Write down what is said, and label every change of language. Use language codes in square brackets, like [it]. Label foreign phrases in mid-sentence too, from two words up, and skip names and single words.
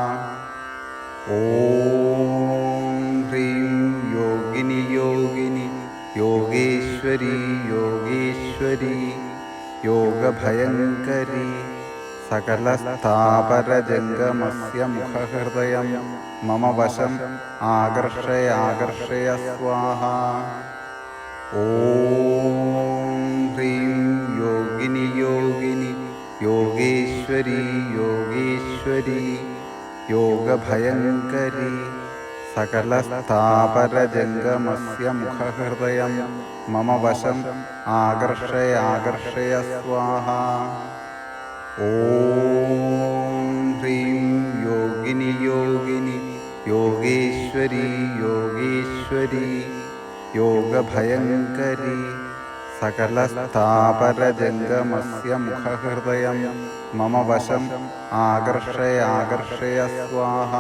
[sa] ഓം ഹ്രീം യോഗിനി യോഗിനി യോഗേശ്വരി യോഗേശ്വരി യോഗഭയങ്കരി സകലസ്ഥാപരജംഗമസ്യ മുഖഹൃദയം മമ വശം ആകർഷയ ആകർഷയ സ്വാഹ. ഓം ഹ്രീം യോഗിനി യോഗിനി യോഗേശ്വരി യോഗേശ്വരി യോഗഭയങ്കരി सकलस्थापरजङ्गमस्य मुखहृदयं मम वशम् आकर्षय स्वाहा। ॐ ह्रीं योगिनि योगिनि योगेश्वरी योगेश्वरी योगभयङ्करी सकलस्थापरजङ्गमस्य मुखहृदयं मम वशम् आकर्षय स्वाहा।